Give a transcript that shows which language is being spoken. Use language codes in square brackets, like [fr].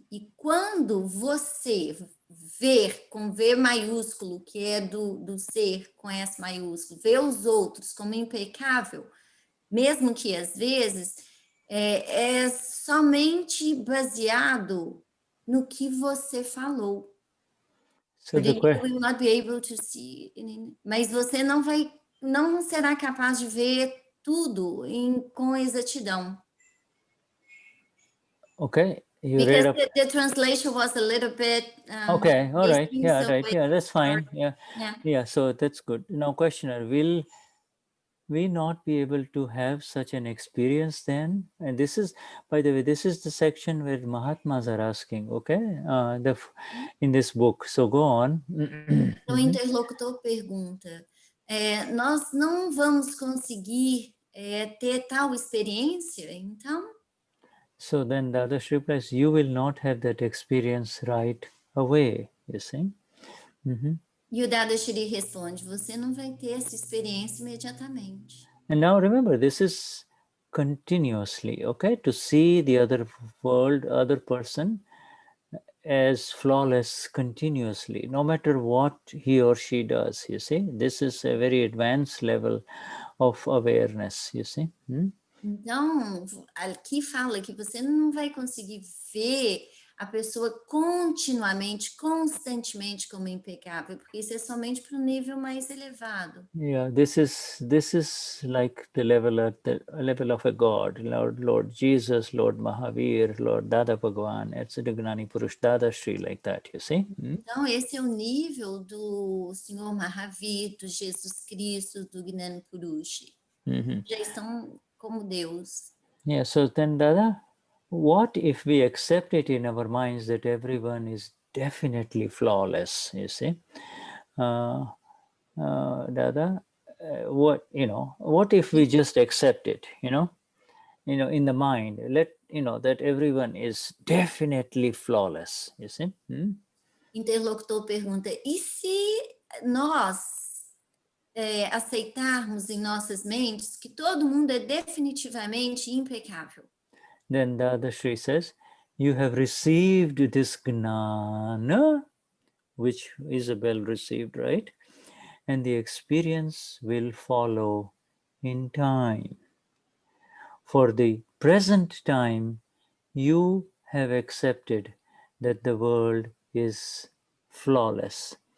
[pt] E quando você ver, com V maiúsculo, que é do ser, com S maiúsculo, ver os outros como impecável, mesmo que às vezes é somente baseado no que você falou. [en] So But you will not be able to see, [pt] mas você não será capaz de ver tudo com exatidão. [en] Okay. Because the translation was a little bit... okay, all right. Yeah, so right. Yeah, that's fine. Yeah. Yeah, so that's good. Now, questioner, will we not be able to have such an experience then? And this is, by the way, this is the section where Mahatmas are asking, okay, in this book. So go on. [pt] O interlocutor pergunta, nós não vamos conseguir ter tal experiência, então? [en] So then Dadashri replies, you will not have that experience right away, you see. [pt] E o Dadashri responde, você não vai ter essa experiência imediatamente. [en] And now remember, this is continuously, okay? To see the other world, other person as flawless continuously, no matter what he or she does, you see. This is a very advanced level of awareness, you see. [pt] Então, aqui fala que você não vai conseguir ver a pessoa continuamente, constantemente como impecável, porque isso é somente para o nível mais elevado. [en] Yeah, this is like the level of a God, Lord Jesus, Lord Mahavir, Lord Dada Bhagwan, etc. Gnani Purush Dadashri, like that, you see? [pt] Então, esse é o nível do Senhor Mahavir, do Jesus Cristo, do Gnani Purush. Já estão como Deus. [en] Yeah, so then Dada, what if we accept it in our minds that everyone is definitely flawless, you see? Dada, what if we just accept it, in the mind, that everyone is definitely flawless, you see? [pt] Interlocutor pergunta, e se nós aceitarmos em nossas mentes que todo mundo é definitivamente impecável? [en] Then Dadashri says, you have received this Gnana, which Isabel received, right? And the experience will follow in time. For the present time, you have accepted that the world is flawless.